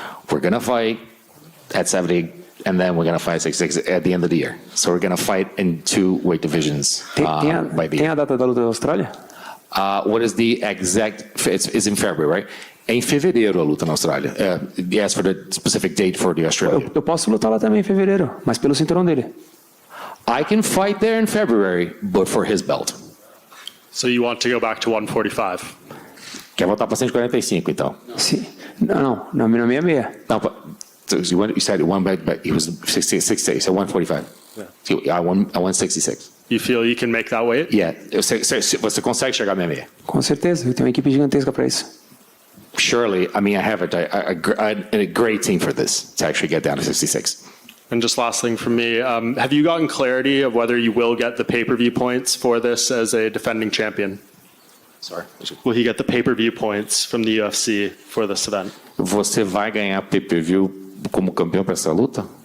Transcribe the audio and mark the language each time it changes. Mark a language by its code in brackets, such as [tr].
[en] We're going to fight at 70, and then we're going to fight 66 at the end of the year. So we're going to fight in two weight divisions by the [pt] Tem a data da luta da Austrália? [en] What is the exact? It's in February, right? [pt] É em fevereiro a luta na Austrália. [en] Yes, for the specific date for the Australia. [pt] Eu posso lutar lá também em fevereiro, mas pelo cinturão dele. [en] I can fight there in February, but for his belt. So you want to go back to 145? [pt] Quer voltar para 145, então? Sim. Não, na 66. [en] No, but so you said one, but he was 66, so 145. Yeah. So I won 66. You feel you can make that weight? Yeah. [pt] Você consegue chegar na 66? Com certeza, eu tenho uma equipe gigantesca para isso. [en] Surely, I mean, I have a great team for this, to actually get down to 66. And just last thing from me, have you gotten clarity of whether you will get the pay-per-view points for this as a defending champion? Sorry. Will he get the pay-per-view points from the UFC for this event? [pt] Você vai ganhar pay-per-view como campeão para essa luta?